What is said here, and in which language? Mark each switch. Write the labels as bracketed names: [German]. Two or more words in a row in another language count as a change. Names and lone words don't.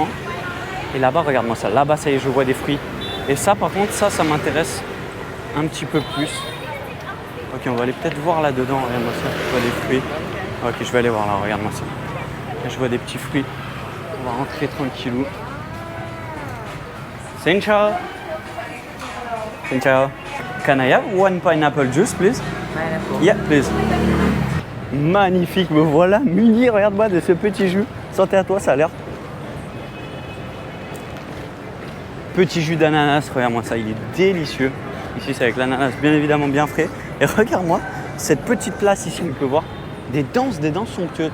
[French] Et là-bas, regarde-moi ça. Là-bas, ça y est, je vois des fruits. Et ça, par contre, ça m'intéresse un petit peu plus. Ok, on va aller peut-être voir là-dedans. Regarde-moi ça. Je vois des fruits. Ok, je vais aller voir là. Regarde-moi ça. Là, je vois des petits fruits. On va rentrer tranquillou. [Vietnamese] Xin chào. Xin chào. [English] Can I have one pineapple juice, please? Pineapple. Yeah, please. [French] Magnifique, me voilà muni, regarde-moi, de ce petit jus. Santé à toi, ça a l'air. Petit jus d'ananas, regarde-moi ça, il est délicieux. Ici, c'est avec l'ananas bien évidemment bien frais. Et regarde-moi, cette petite place ici, on peut voir des danses somptueuses.